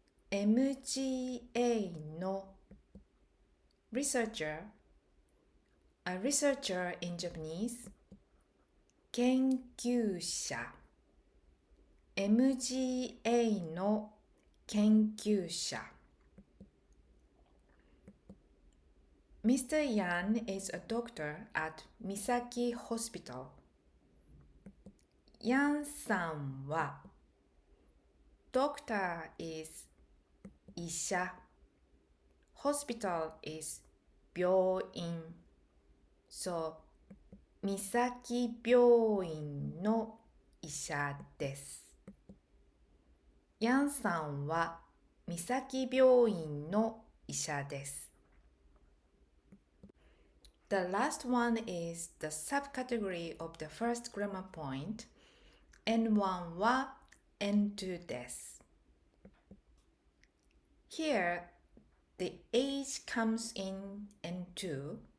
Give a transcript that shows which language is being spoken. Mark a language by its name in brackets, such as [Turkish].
[English] MGA の researcher, a researcher in Japanese, 研究者 [Japanese] MGA の研究者 [English] Mr. Yan is a doctor at Misaki Hospital. Yan さんは Doctor is 医者 Hospital is 病院 So [Japanese] 三崎病院の医者です。ヤンさんは三崎病院の医者です。 [English] The last one is the subcategory of the first grammar point. [Japanese] N1 は N2 です。 [English] Here, the age comes in N2.